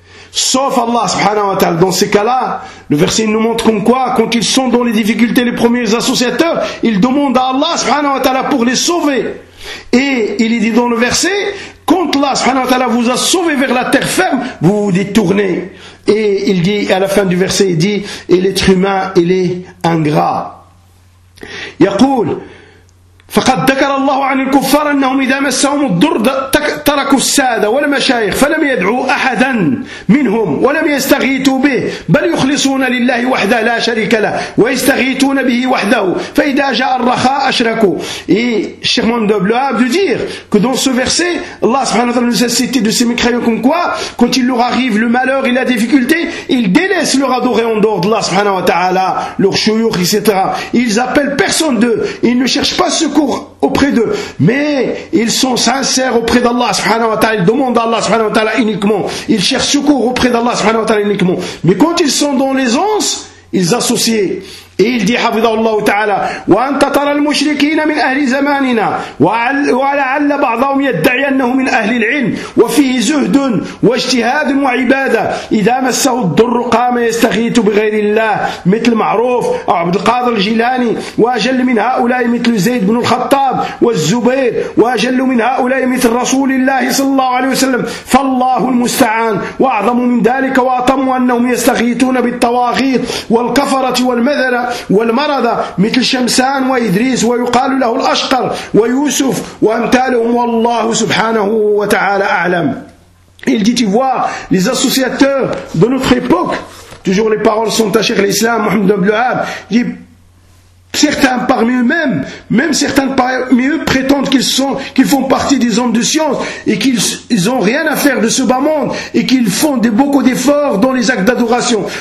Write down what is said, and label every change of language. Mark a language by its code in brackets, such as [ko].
[fr] Sauf Allah subhanahu wa ta'ala. Dans ces cas-là, le verset nous montre comme quoi, quand ils sont dans les difficultés, les premiers associateurs, ils demandent à Allah subhanahu wa ta'ala pour les sauver. Et il est dit dans le verset, quand Allah subhanahu wa ta'ala vous a sauvé vers la terre ferme, vous vous détournez. Et il dit, à la fin du verset, il dit, et l'être humain, il est ingrat. [ar] يقول فقد ذكر الله عن الكفار أنهم إذا مسهم الضر تركوا السادة والمشايخ فلم يدعوا أحدا منهم ولم يستغيثوا به بل يخلصون لله وحده لا شريك له ويستغيثون به وحده فإذا جاء الرخاء أشركوا. [fr] الشيخ محمد بن الوهاب de dire que dans ce verset Allah subhanahu wa ta'ala nous a cité de ces mécréants comme quoi quand il leur arrive le malheur et la difficulté, ils délaissent leur adoré en dehors d'Allah subhanahu wa ta'ala, leur chouyouk etc. Ils appellent personne d'eux, ils ne cherchent pas ce auprès d'eux, mais ils sont sincères auprès d'Allah subhanahu wa ta'ala. Ils demandent à Allah subhanahu wa ta'ala uniquement, ils cherchent secours auprès d'Allah subhanahu wa ta'ala uniquement. Mais quand ils sont dans l'aisance, ils associent. [ar] إلى حفظه الله تعالى وأنت ترى المشركين من أهل زماننا ولعل بعضهم يدعي أنه من أهل العلم وفيه زهد واجتهاد وعبادة إذا مسه الضر قام يستغيث بغير الله مثل معروف أو عبد القادر الجيلاني وأجل من هؤلاء مثل زيد بن الخطاب والزبير وأجل من هؤلاء مثل رسول الله صلى الله عليه وسلم فالله المستعان وأعظم من ذلك وأطم أنهم يستغيثون بالطواغيت والكفرة والمذلة والمرضى مثل شمسان وإدريس ويقال له الأشقر ويوسف وأمثالهم والله سبحانه وتعالى أعلم. [fr] Il dit, tu vois, les associateurs de notre époque, toujours les paroles sont à Cheikh l'Islam, Mohamed Abdel Wahhab, il dit, certains parmi eux-mêmes, même certains parmi eux prétendent qu'ils sont, qu'ils font partie des hommes de science et qu'ils ont rien à faire de ce bas monde et qu'ils font de, beaucoup d'efforts dans les actes d'adoration.